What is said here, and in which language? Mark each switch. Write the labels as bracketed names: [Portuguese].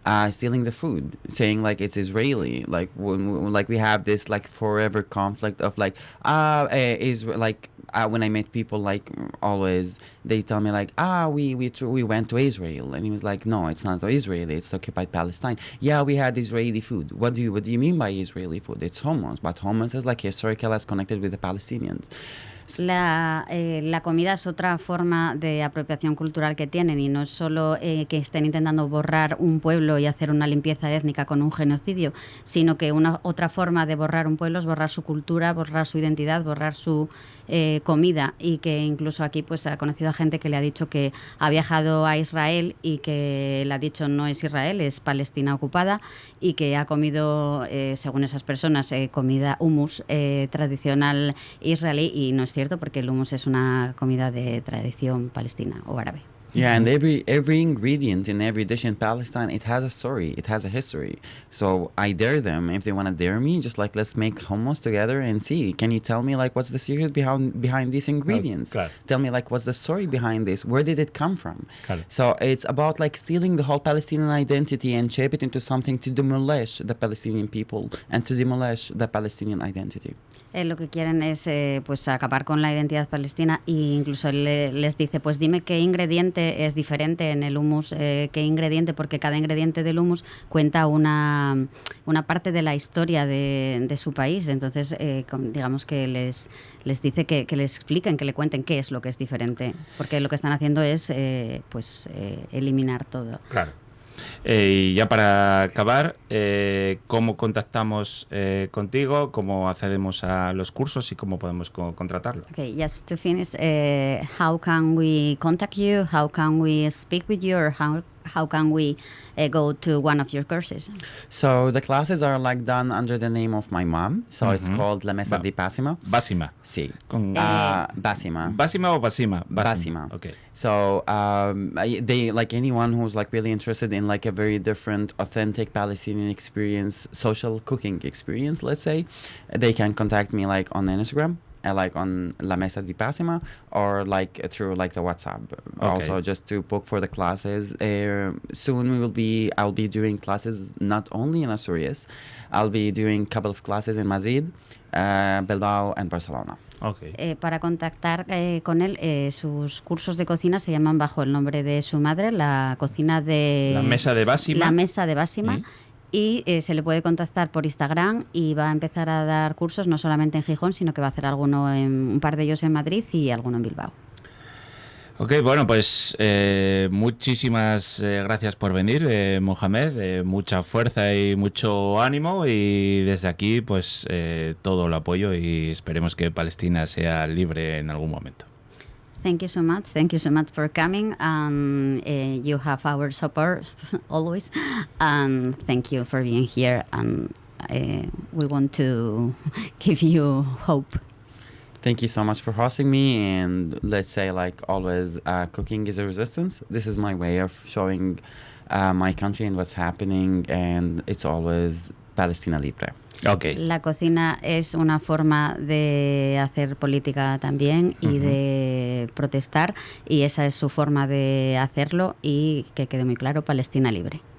[English] stealing the food, saying like it's Israeli. Like like we have this like forever conflict of like is like when I met people, like always they tell me like we went to Israel, and he was like, no, it's not Israel, it's occupied Palestine. Yeah, we had Israeli food. What do you mean by Israeli food? It's hummus, but hummus is like historical as connected with the Palestinians. [Spanish] La comida es otra forma de apropiación cultural que tienen, y no es solo que estén intentando borrar un pueblo y hacer una limpieza étnica con un genocidio, sino que otra forma de borrar un pueblo es borrar su cultura, borrar su identidad, borrar su comida, y que incluso aquí pues ha conocido a gente que le ha dicho que ha viajado a Israel y que le ha dicho no es Israel, es Palestina ocupada, y que ha comido, según esas personas, comida hummus tradicional israelí, y no es cierto, porque el hummus es una comida de tradición palestina o árabe. [English] Yeah, and every ingredient in every dish in Palestine, it has a story, it has a history. So I dare them, if they want to dare me, just like let's make hummus together and see. Can you tell me like what's the secret behind these ingredients? [Spanish] Claro. [English] Tell me like what's the story behind this? Where did it come from? [Spanish] Claro. [English] So it's about like stealing the whole Palestinian identity and shape it into something to demolish the Palestinian people and to demolish the Palestinian identity. [Spanish] Lo que quieren es pues acabar con la identidad palestina, e incluso les dice, pues dime qué ingrediente es diferente en el hummus, qué ingrediente, porque cada ingrediente del hummus cuenta una parte de la historia de su país. Entonces digamos que les dice que les expliquen, que le cuenten qué es lo que es diferente, porque lo que están haciendo es eliminar todo. Claro. Y ya para acabar, ¿cómo contactamos contigo? ¿Cómo accedemos a los cursos y cómo podemos contratarlo? [English] Okay, just to finish, how can we contact you? How can we speak with you? Or how can we go to one of your courses? So the classes are like done under the name of my mom. So it's called La Mesa di Basima. Basima. [Spanish] Sí. Con Basima. ¿Basima o Basima? Basima. [English] Okay. So they, like anyone who's like really interested in like a very different, authentic Palestinian experience, social cooking experience, let's say, they can contact me like on Instagram. Like on La Mesa di Basima, or like through like the WhatsApp. Okay. Also, just to book for the classes. Soon I'll be doing classes not only in Asturias. I'll be doing a couple of classes in Madrid, Bilbao, and Barcelona. Okay. [Spanish] Para contactar con él, sus cursos de cocina se llaman bajo el nombre de su madre, la cocina de... La Mesa de Basima. La Mesa de Basima. Y se le puede contactar por Instagram, y va a empezar a dar cursos no solamente en Gijón, sino que va a hacer un par de ellos en Madrid y alguno en Bilbao. Ok, bueno, pues muchísimas gracias por venir, Mohamed. Mucha fuerza y mucho ánimo, y desde aquí pues todo el apoyo, y esperemos que Palestina sea libre en algún momento. [English] Thank you so much. Thank you so much for coming. You have our support always. And thank you for being here. And we want to give you hope. Thank you so much for hosting me. And let's say, like always, cooking is a resistance. This is my way of showing my country and what's happening. And it's always [Spanish] Palestina Libre. [English] Okay. [Spanish] La cocina es una forma de hacer política también y de protestar, y esa es su forma de hacerlo, y que quede muy claro, Palestina libre.